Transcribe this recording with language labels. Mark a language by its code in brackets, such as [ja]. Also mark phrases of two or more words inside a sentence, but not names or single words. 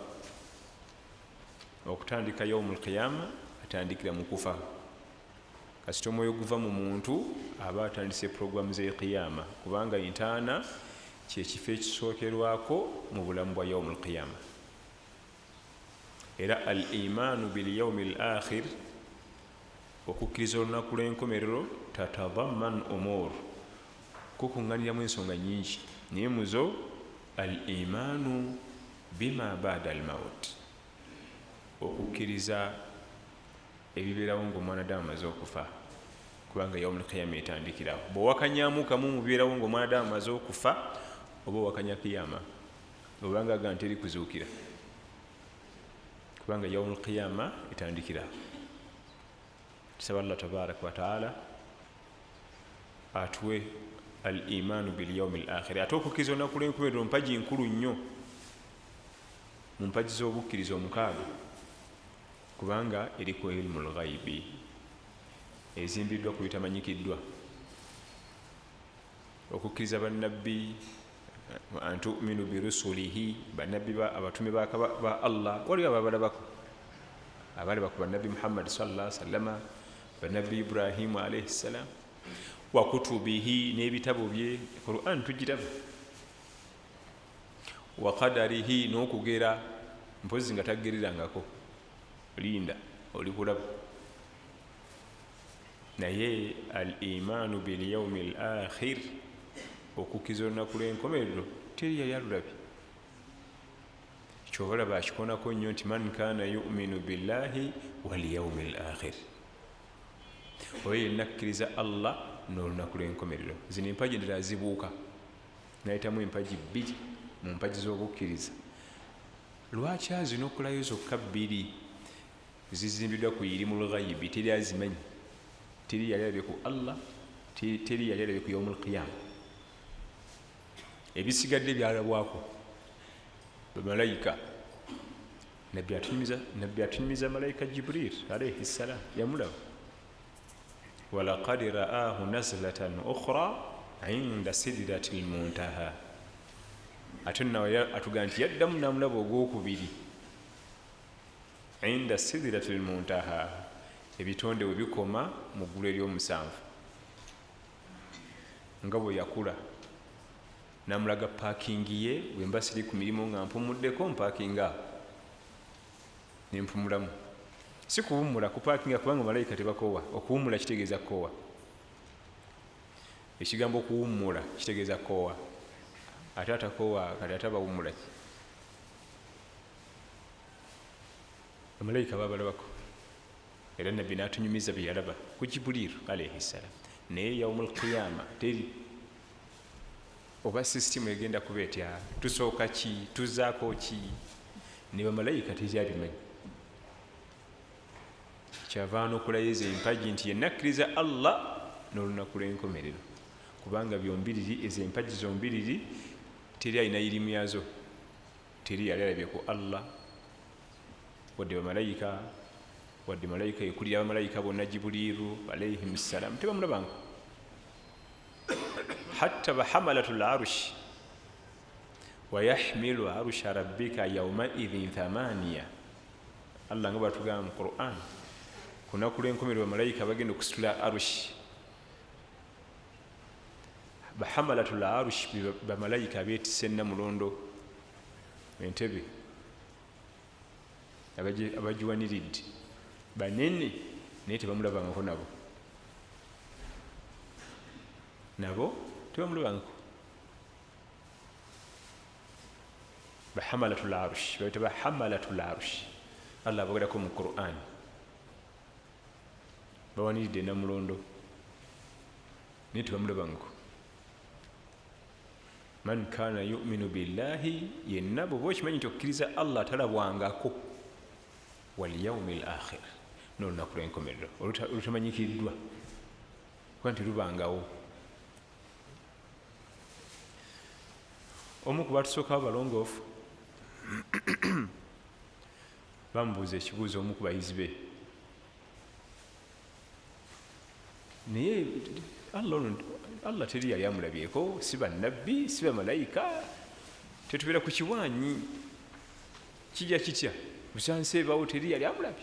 [lg] Okutandika [ar] يوم القيامة [lg] atandikira mu kufa. Kasita omwoyo guva mu muntu aba atandise puroguramu z'eqiyama, kubanga entaana kyekifo ekisookerwako mu bulamu bwa [ar] يوم القيامة. Era الإيمان باليوم الآخر, [lg] okukkiriza olunaku lw'enkomerero, [ar] تتضمن أمور, [lg] kukuŋŋaniramu ensonga nnyingi, naye muzo [ar] الإيمان بما بعد الموت, [lg] okukkiriza ebibeerawo ng'omwana Adamu amaze okufa, kubanga [ar] يوم القيامة [lg] etandikirawo. Bw'owakanyaamu kamu mu bibeerawo ng'omwana Adamu amaze okufa, oba owakanya qiyama, obanga aga nti eri kuzuukira, kubanga [ar] يوم القيامة [lg] etandikirawo. [ar] Tusaba Allah تبارك وتعالى atuwe الإيمان باليوم الآخر, [lg] ate okukkiriza olunaku lw'enkomerero mpagi nkulu nnyo mu mpagi z'obukkiriza 6. kubanga eriko [ar] علم الغيب [lg] ezimbiddwa ku bitamanyikiddwa. Okukkiriza bannabbi, [ar] أن تؤمن برسله, [lg] bannabbi abatume ba Allah, waliwo ababalabako abalaba ku bannabbi Muhammad [ar] صلى الله عليه وسلم, [lg] bannabbi Ibrahimu [ar] عليه السلام, وكتبه, [lg] n'ebitabo bye Qur'an tugiraba, [ar] وقدره, [lg] n'okugera mpozi nga tagererangako, linda oli kulaba. [ar] Naye الإيمان باليوم الآخر, [lg] okukkiriza olunaku lw'enkomerero teri yali alulabye. Kyobalaba akikonako nnyo nti [ar] من كان يؤمن بالله واليوم الآخر, [lg] oyo yenna akkiriza Allah n'olunaku lw'enkomerero. Zino empagi endala zibuuka, nayitamu empagi bbiri mu mpagi z'obukkiriza. Lwaki azina okulayo zokka bbiri? Zizimbiddwa ku [ar] علم الغيب, [lg] teri azimanyi, teri yali alabye ku Allah, teri yali alabye ku [ar] يوم القيامة. [lg] Ebisigadde byalabwako bamalayika. Nabbi atunyumiza malayika Jibril [ar] عليه السلام, [lg] yamulaba. [ar] ولقد رآه نزلة أخرى عند سدرة المنتهى. [lg] Ate nawe atugamba nti yaddamu namulaba ogwokubiri [ar] عند سدرة المنتهى, [lg] ebitonde we bikoma mu ggulu ery'omusanvu. Nga bwe yakula namulaga paakingi ye, bwe mba siri ku mirimu nga mpumuddeko mpaakinga nempumulamu. Si kuwummula, kupaakinga kubanga malayika tebakoowa. Okuwummula kitegeeza koowa. Ekigambo okuwummula kitegeeza koowa. Ate atakoowa kati ate abawummula ki? Bamalayika babalabako. Era nabbi n'atunyumiza bye yalaba ku Jibril [ar] عليه السلام. [lg] Naye [ar] يوم القيامة [lg] teri. Oba sisitimu egenda kuba etya, tusooka ki, tuzaako ki? Ne bamalayika tezyabimanyi. Kyavaana okulayiza empagi nti yenna akkiriza Allah n'olunaku lw'enkomerero, kubanga byombiriri, ezo empagi zombiriri teri alina yirimu yazo. Teri yali alabye ku Allah wadde bamalayika, wadde malayika yekulira bamalayika bonna Jibrilu [ar] عليهم السلام, [lg] tebamulabanga. [ar] حتى حملة العرش ويحمل عرش ربك يومئذ ثمانية. [lg] Allah nga batugamba mu Qur'an, kunaku lw'enkomerero bamalayika bagenda okusitula arushi. [ar] حملة العرش [lg] bamalayika abeetisse namulondo, entebe abagiwaniridde, banene naye tebamulabangako. Nabo tebamulabangako. [ar] حملة العرش, [lg] bayita [ar] حملة العرش. [lg] Allah abogerako mu Qur'an, bawaniridde namulondo naye tebamulabangako. [ar] من كان يؤمن بالله, [lg] yenna bw'oba okimanyi nti okkiriza Allah talabwangako, [ar] واليوم الآخر, [lg] n'olunaku lw'enkomerero olutamanyikiddwa kuba nti lubangawo. Omu ku batusookawo balongoofu bamubuuza ekibuuzo, omu ku bayizi be, naye Allah teri yali amulabyeko, si bannabbi, si bamalayika, tetubeera ku kiwaanyi, kijja kitya busansa ebawo teri yali amulabye?